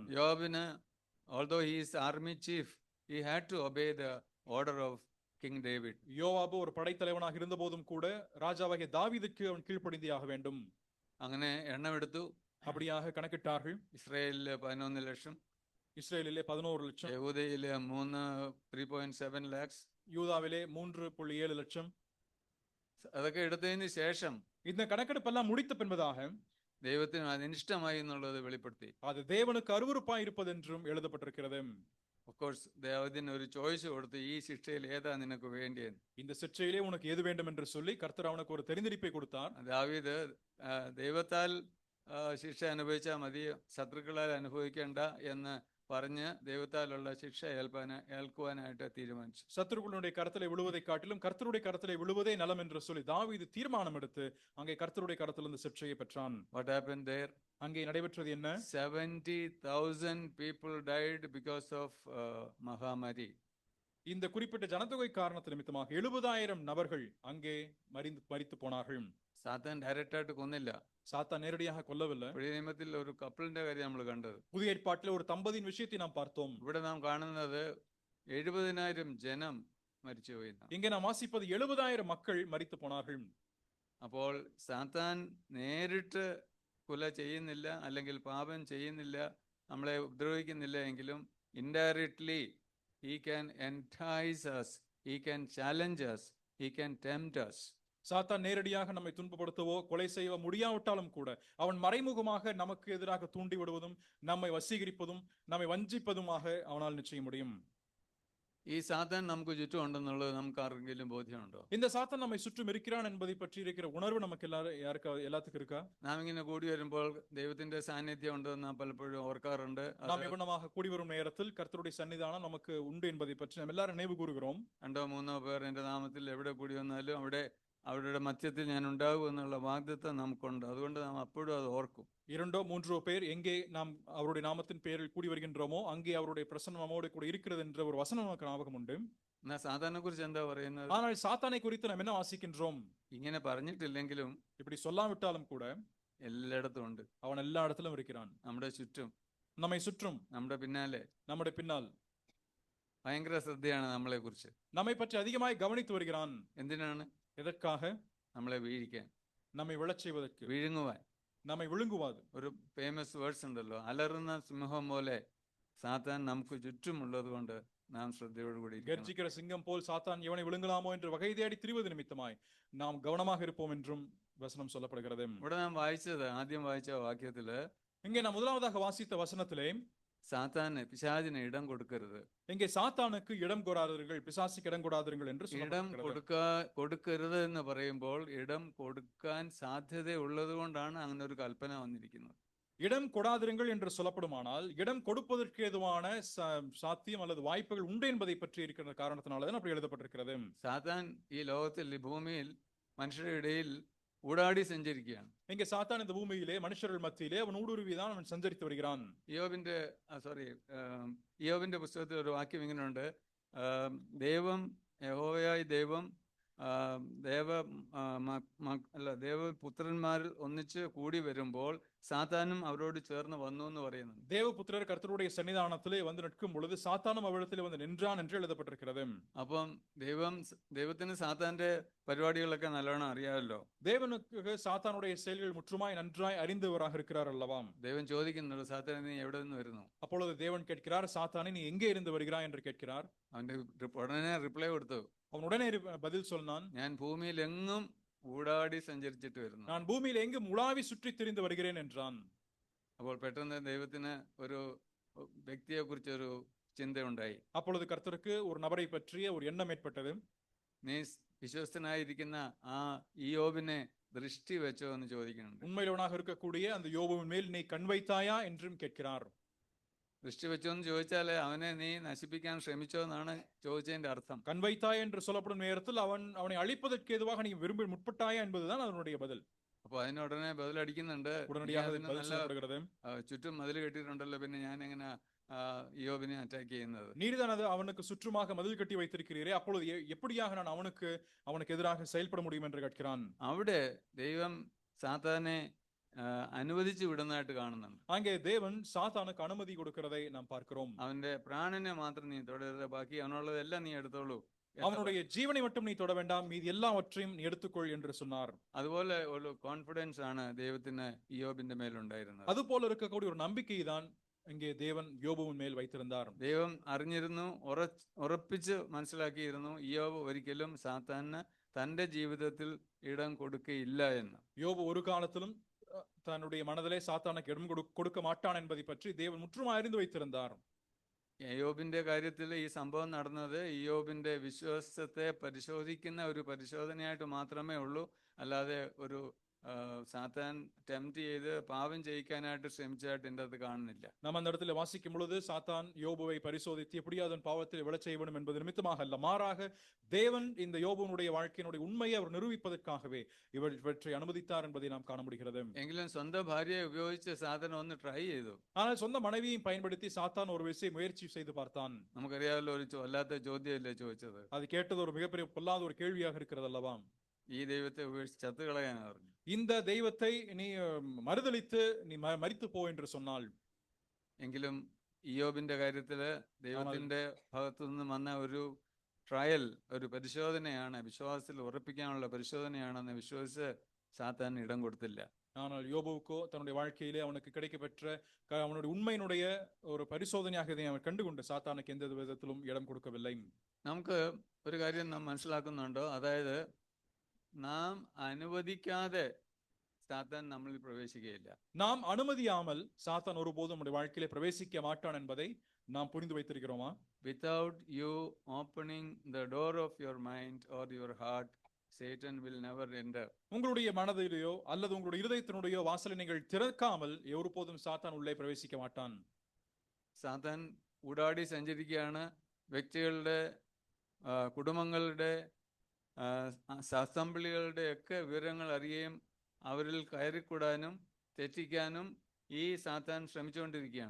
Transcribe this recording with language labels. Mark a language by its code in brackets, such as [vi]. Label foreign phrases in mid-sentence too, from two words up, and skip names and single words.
[en] யோபிന്, although he is army chief, he had to obey the order of King David. [ta] யோவாபு ஒரு படைத்தலைவனாக இருந்த போதும் கூட ராஜாவாகிய தாவீதுக்கு அவன் கீழ்ப்படிந்தாக வேண்டும். [ml] അങ്ങനെ എണ്ണമെടുത്തു. [ta] அப்படியாக கணக்கிட்டார்கள். [ml] ഇസ്രായേലിലെ 11 ലക്ഷം, [ta] இஸ்ரேலிலே 11 லட்சம், [ml] യഹൂദയിലെ 3.7 lakhs, [ta] யூதாவிலே 3.7 லட்சம். [ml] അതൊക്കെ എടുത്തതിന് ശേഷം [ta] இந்த கணக்கெடுப்பெல்லாம் முடித்த பின்பதாக [ml] ദൈവത്തിന് അനിഷ്ടമായി എന്നുള്ളത് വെളിപ്പെടുത്തി. [ta] அது தேவனுக்கு அருவருப்பாய் இருப்பது என்றும் எழுதப்பட்டிருக்கிறது. [en] Of course, [ml] ദൈവത്തിന് ഒരു ചോയ്സ് കൊടുത്തു, ഈ ശിക്ഷയിൽ ഏതാ നിനക്ക് വേണ്ടിയെന്ന്. [ta] இந்த சிற்றையிலே உனக்கு எது வேண்டும் என்று சொல்லி கர்த்தர் அவனுக்கு ஒரு தெரிந்தெடுப்பை கொடுத்தார். [ml] ദാവീദ് ദൈവത്താൽ ശിക്ഷ അനുഭവിച്ചാൽ മതി, ശത്രുക്കളാൽ അനുഭവിക്കേണ്ട എന്ന് പറഞ്ഞ് ദൈവത്താലുള്ള ശിക്ഷ ഏൽക്കുവാനായിട്ട് തീരുമാനിച്ചു. [ta] சத்துருக்களுடைய கரத்திலே விழுவதை காட்டிலும் கர்த்தருடைய கரத்திலே விழுவதே நலம் என்று சொல்லி தாவீது தீர்மானம் எடுத்து அங்கே கர்த்தருடைய கரத்திலிருந்து சிக்ஷையை பெற்றான். [en] What happened there? [ta] அங்கே நடைபெற்றது என்ன? [en] 70,000 people died because of Mahamari. [ta] இந்த குறிப்பிட்ட ஜனத்தொகை காரணத்து நிமித்தமாக 70,000 நபர்கள் அங்கே மரித்து போனார்கள். [ml] സാത്താൻ ഡയറക്റ്റ് ആയിട്ട് കൊന്നില്ല. [ta] சாத்தான் நேரடியாக கொல்லவில்லை. [ml] പുതിയ നിയമത്തിൽ ഒരു കപ്പിളിന്റെ കാര്യം നമ്മൾ കണ്ടത്. [ta] புதிய ஏற்பாட்டிலே ஒரு தம்பதியின் விஷயத்தை நாம் பார்த்தோம். [ml] ഇവിടെ നാം കാണുന്നത് 70,000 ജനം മരിച്ചുപോയി. [ta] இங்கே நாம் வாசிப்பது 70,000 மக்கள் மரித்து போனார்கள். [ml] അപ്പോൾ സാത്താൻ നേരിട്ട് കൊല ചെയ്യുന്നില്ല, അല്ലെങ്കിൽ പാപം ചെയ്യുന്നില്ല, നമ്മളെ ഉപദ്രവിക്കുന്നില്ല എങ്കിലും ഇൻഡയറക്ട്ലി [en] he can entice us, he can challenge us, he can tempt us. [ta] சாத்தான் நேரடியாக நம்மை துன்பப்படுத்தவோ கொலை செய்ய முடியாவிட்டாலும் கூட அவன் மறைமுகமாக நமக்கு எதிராக தூண்டி விடுவதும் நம்மை வசீகரிப்பதும் நம்மை வஞ்சிப்பதுமாக அவனால் நிச்சயம் முடியும். [ml] ഈ സാത്താൻ നമുക്ക് ചുറ്റും ഉണ്ടെന്നുള്ളത് നമുക്ക് ആർക്കെങ്കിലും ബോധ്യമുണ്ടോ? [ta] இந்த சாத்தான் நம்மை சுற்றும் இருக்கிறான் என்பதை பற்றி இருக்கிற உணர்வு நமக்கு எல்லாத்துக்கும் இருக்கா? [ml] നാം ഇങ്ങനെ കൂടി വരുമ്പോൾ ദൈവത്തിന്റെ സാന്നിധ്യം ഉണ്ടെന്ന് നാം പലപ്പോഴും ഓർക്കാറുണ്ട്. [ta] நாம் இவனமாக கூடி வரும் நேரத்தில் கர்த்தருடைய சன்னிதானம் நமக்கு உண்டு என்பதை பற்றி நாம் எல்லாரும் நினைவு கூறுகிறோம். [ml] 2-3 പേർ എന്റെ നാമത്തിൽ എവിടെ കൂടി വന്നാലും അവരുടെ മധ്യത്തിൽ ഞാൻ ഉണ്ടാകും എന്നുള്ള വാഗ്ദത്തം നമുക്കുണ്ട്. അതുകൊണ്ട് നാം അപ്പോഴും അത് ഓർക്കും. [ta] 2-3 பேர் எங்கே நாம் அவருடைய நாமத்தின் பெயரில் கூடி வருகின்றோமோ அங்கே அவருடைய பிரசன்னம் நம்மோடு கூட இருக்கிறது என்ற ஒரு வசனம் நமக்கு ஞாபகம் உண்டு. [ml] എന്നാ സാത്താനെ കുറിച്ച് എന്താ പറയുന്നത്? [ta] ஆனால் சாத்தானை குறித்து நாம் என்ன வாசிக்கின்றோம்? [ml] ഇങ്ങനെ പറഞ്ഞിട്ടില്ലെങ്കിലും [ta] இப்படி சொல்லாவிட்டாலும் கூட [ml] എല്ലായിടത്തും ഉണ്ട്. [ta] அவன் எல்லா இடத்திலும் இருக்கிறான். [ml] നമ്മുടെ ചുറ്റും, [ta] நம்மை சுற்றும், [ml] നമ്മുടെ പിന്നാലെ, [ta] நம்முடைய பின்னால் [ml] ഭയങ്കര ശ്രദ്ധയാണ് നമ്മളെ കുറിച്ച്. [ta] நம்மை பற்றி அதிகமாய் கவனித்து வருகிறான். [ml] എന്തിനാണ്? [ta] எதற்காக? [ml] നമ്മളെ വീഴിക്കാൻ, [ta] நம்மை விழச் செய்வதற்கு, [ml] വിഴുങ്ങുവാൻ. [ta] நம்மை விழுங்குவாது. [ml] ഒരു [en] famous words [ml] ഉണ്ടല്ലോ, അലറുന്ന സിംഹം പോലെ സാത്താൻ നമുക്ക് ചുറ്റുമുള്ളത് കൊണ്ട് നാം ശ്രദ്ധയോടുകൂടി [ta] கர்ஜிக்கிற சிங்கம் போல் சாத்தான் எவனை விழுங்கலாமோ என்று வகை தேடி திரிவது நிமித்தமாய் நாம் கவனமாக இருப்போம் என்றும் வசனம் சொல்லப்படுகிறது. [ml] ഇവിടെ നാം വായിച്ചത്, ആദ്യം വായിച്ച വാക്യത്തില്, [ta] இங்கே நாம் முதலாவதாக வாசித்த வசனத்திலே [ml] സാത്താന്, പിശാചിന് ഇടം കൊടുക്കരുത്. [ta] இங்கே சாத்தானுக்கு இடம் கொடாதீர்கள், பிசாசுக்கு இடம் கொடாதீர்கள் என்று [ml] ഇടം കൊടുക്കരുത് എന്ന് പറയുമ്പോൾ ഇടം കൊടുക്കാൻ സാധ്യത ഉള്ളത് കൊണ്ടാണ് അങ്ങനെ ഒരു കൽപ്പന വന്നിരിക്കുന്നത്. [ta] இடம் கொடாதிருங்கள் என்று சொல்லப்படுமானால் இடம் கொடுப்பதற்கு ஏதுவான சாத்தியம் அல்லது வாய்ப்புகள் உண்டு என்பதை பற்றி இருக்கிற காரணத்தினால்தான் அப்படி எழுதப்பட்டிருக்கிறது. [ml] സാത്താൻ ഈ ലോകത്തിൽ, ഈ ഭൂമിയിൽ മനുഷ്യരുടെ ഇടയിൽ [ta] ஊடாடி செஞ்சிருக்கான். இங்கே சாத்தான் இந்த பூமியிலே மனுஷர்கள் மத்தியிலே அவன் ஊடுருவிதான் அவன் சஞ்சரித்து வருகிறான். [ml] യോബിന്റെ പുസ്തകത്തിൽ ഒരു വാക്യം ഇങ്ങനെയുണ്ട്, ദൈവം, യഹോവയായ ദൈവം ദേവപുത്രന്മാരിൽ ഒന്നിച്ച് കൂടി വരുമ്പോൾ സാത്താനും അവരോട് ചേർന്ന് വന്നു എന്ന് പറയുന്നു. [ta] தேவபுத்திரர் கர்த்தருடைய சன்னிதானத்திலே வந்து நிற்கும் பொழுது சாத்தானும் அவரிடத்திலே வந்து நின்றான் என்று எழுதப்பட்டிருக்கிறது. [ml] അപ്പം ദൈവത്തിന് സാത്താന്റെ പരിപാടികളൊക്കെ നല്ലോണം അറിയാമല്ലോ. [ta] தேவனுக்கு சாத்தானுடைய செயல்கள் முற்றுமாய் நன்றாய் அறிந்தவராக இருக்கிறார் அல்லவா? [ml] ദൈവം ചോദിക്കുന്നുണ്ട്, സാത്താനെ നീ എവിടെ നിന്ന് വരുന്നു? [ta] அப்பொழுது தேவன் கேட்கிறார், சாத்தானே நீ எங்கே இருந்து வருகிறாய் என்று கேட்கிறார். [ml] അവന്റെ ഉടനെ റിപ്ലൈ കൊടുത്തു. [ta] அவன் உடனே பதில் சொன்னான், [ml] ഞാൻ ഭൂമിയിൽ എങ്ങും ഊടാടി സഞ്ചരിച്ചിട്ട് വരുന്നു, [ta] நான் பூமியில் எங்கும் உலாவி சுற்றி திரிந்து வருகிறேன் என்றான். [ml] അപ്പോൾ പെട്ടെന്ന് ദൈവത്തിന് ഒരു വ്യക്തിയെ കുറിച്ച് ഒരു ചിന്തയുണ്ടായി. [ta] அப்பொழுது கர்த்தருக்கு ஒரு நபரை பற்றிய ஒரு எண்ணம் ஏற்பட்டது. [ml] നീ വിശ്വസ്തനായിരിക്കുന്ന ആ യോബിനെ ദൃഷ്ടി വെച്ചോ എന്ന് ചോദിക്കുന്നുണ്ട്. [ta] உண்மையிலவனாக இருக்கக்கூடிய அந்த யோபுவின் மேல் நீ கண் வைத்தாயா என்றும் கேட்கிறார். [ml] ദൃഷ്ടി വെച്ചോ എന്ന് ചോദിച്ചാല് അവനെ നീ നശിപ്പിക്കാൻ ശ്രമിച്ചോ എന്നാണ് ചോദിച്ചതിന്റെ അർത്ഥം. [ta] கண் வைத்தாய் என்று சொல்லப்படும் நேரத்தில் அவனை அழிப்பதற்கு ஏதுவாக நீ விரும்பி முற்பட்டாயா என்பதுதான் அதனுடைய பதில். [ml] അപ്പൊ അതിന് ഉടനെ ബദലടിക്കുന്നുണ്ട്. ചുറ്റും മതിൽ കെട്ടിയിട്ടുണ്ടല്ലോ, പിന്നെ ഞാൻ എങ്ങനെ യോബിനെ അറ്റാക്ക് ചെയ്യുന്നത്? [ta] நீர்தான் அது அவனுக்கு சுற்றுமாக மதில் கட்டி வைத்திருக்கிறீரே, அப்பொழுது எப்படியாக நான் அவனுக்கு எதிராக செயல்பட முடியும் என்று கேட்கிறான். [ml] അവിടെ ദൈവം സാത്താനെ അനുവദിച്ചു വിടുന്നതായിട്ട് കാണുന്നുണ്ട്. [ta] அங்கே தேவன் சாத்தானுக்கு அனுமதி கொடுக்கிறதை நாம் பார்க்கிறோம். [ml] അവന്റെ പ്രാണനെ മാത്രം നീ തൊടരുത്, ബാക്കി അവനുള്ളതെല്ലാം നീ എടുത്തോളൂ. [ta] அவனுடைய ஜீவனை மட்டும் நீ தொட வேண்டாம், மீதி எல்லாவற்றையும் நீ எடுத்துக்கொள் என்று சொன்னார். [ml] അതുപോലെ ഒരു കോൺഫിഡൻസ് ആണ് ദൈവത്തിന് യോബിന്റെ മേലുണ്ടായിരുന്നത്. [ta] അതുപോലെ இருக்கக்கூடிய ஒரு நம்பிக்கை தான் இங்கே தேவன் யோபுவின் மேல் வைத்திருந்தார். [ml] ദൈവം അറിഞ്ഞിരുന്നു, ഉറപ്പിച്ച് മനസ്സിലാക്കിയിരുന്നു, യോബ് ഒരിക്കലും സാത്താന് തന്റെ ജീവിതത്തിൽ ഇടം കൊടുക്കയില്ല എന്ന്. [ta] யோபு ஒரு காலத்திலும் தன்னுடைய மனதிலே சாத்தானுக்கு இடம் கொடுக்க மாட்டான் என்பதை பற்றி தேவன் முற்றுமாய் அறிந்து வைத்திருந்தார். [ml] യോബിന്റെ കാര്യത്തിൽ ഈ സംഭവം നടന്നത് യോബിന്റെ വിശ്വാസത്തെ പരിശോധിക്കുന്ന ഒരു പരിശോധനയായിട്ട് മാത്രമേ ഉള്ളൂ, അല്ലാതെ ഒരു സാത്താൻ ടെംപ്റ്റ് ചെയ്ത് പാപം ചെയ്യിക്കാനായിട്ട് ശ്രമിച്ചതായിട്ട് എൻ്റെ അത് കാണുന്നില്ല. [ta] நாம் அந்த இடத்துல வாசிக்கும் பொழுது சாத்தான் யோபுவை பரிசோதித்து எப்படியாவது அவன் பாவத்தில் விழச் செய்ய வேண்டும் என்பது நிமித்தமாக அல்ல, மாறாக தேவன் இந்த யோபுனுடைய வாழ்க்கையினுடைய உண்மையை அவர் நிரூபிப்பதற்காகவே இவற்றை அனுமதித்தார் என்பதை நாம் காண முடிகிறது. [ml] എങ്കിലും സ്വന്തം ഭാര്യയെ ഉപയോഗിച്ച് സാത്താൻ ഒന്ന് ട്രൈ ചെയ്തു. [ta] ஆனால் சொந்த மனைவியையும் பயன்படுத்தி சாத்தான் ஒரு விஷயம் முயற்சி செய்து பார்த்தான். [ml] നമുക്കറിയാമല്ലോ, ഒരു വല്ലാത്ത ചോദ്യമല്ലേ ചോദിച്ചത്. [ta] அது கேட்டது ஒரு மிகப்பெரிய பொல்லாத ஒரு கேள்வியாக இருக்கிறது அல்லவா? [ml] ഈ ദൈവത്തെ ഉപേക്ഷിച്ച് ചത്തു കളയാനാ പറഞ്ഞു. [ta] இந்த தெய்வத்தை நீ மறுதலித்து நீ மரித்து போ என்று சொன்னால். [ml] എങ്കിലും ഇയ്യോബിന്റെ കാര്യത്തില് ദൈവത്തിന്റെ ഭാഗത്തു നിന്ന് വന്ന ഒരു ട്രയൽ, ഒരു പരിശോധനയാണ്, വിശ്വാസത്തിൽ ഉറപ്പിക്കാനുള്ള പരിശോധനയാണെന്ന് വിശ്വസിച്ച് [ta] சாத்தான் இடம் கொடுத்திല്ല. ஆனால் யோபுவுக்கோ தன்னுடைய வாழ்க்கையிலே அவனுக்கு கிடைக்கப்பெற்ற அவனுடைய உண்மையினுடைய ஒரு பரிசோதனையாக இதை அவன் கண்டுகொண்டு சாத்தானுக்கு எந்த விதத்திலும் இடம் கொடுக்கவில்லை. [ml] നമുക്ക് ഒരു കാര്യം നാം മനസ്സിലാക്കുന്നുണ്ടോ, അതായത് നാം അനുവദിക്കാതെ [ta] சாத்தான் நம்மளில் பிரவேசிக்கையில்லை. நாம் அனுமதியாமல் சாத்தான் ஒருபோதும் நம்முடைய வாழ்க்கையிலே பிரவேசிக்க மாட்டான் என்பதை நாம் புரிந்து வைத்திருக்கிறோமா? [en] Without you opening the door of your mind or your heart, Satan will never enter. [ta] உங்களுடைய மனதிலேயோ அல்லது உங்களுடைய இதயத்தினுடைய வாசலை நீங்கள் திறக்காமல் ஒருபோதும் சாத்தான் உள்ளே பிரவேசிக்க மாட்டான். [ml] സാത്താൻ ഊടാടി സഞ്ചരിക്കുകയാണ്. വ്യക്തികളുടെ, കുടുംബങ്ങളുടെ, അസംബ്ലികളുടെ ഒക്കെ വിവരങ്ങൾ അറിയുകയും അവരിൽ കയറിക്കൂടാനും തെറ്റിക്കാനും ഈ സാത്താൻ ശ്രമിച്ചുകൊണ്ടിരിക്കുകയാണ്.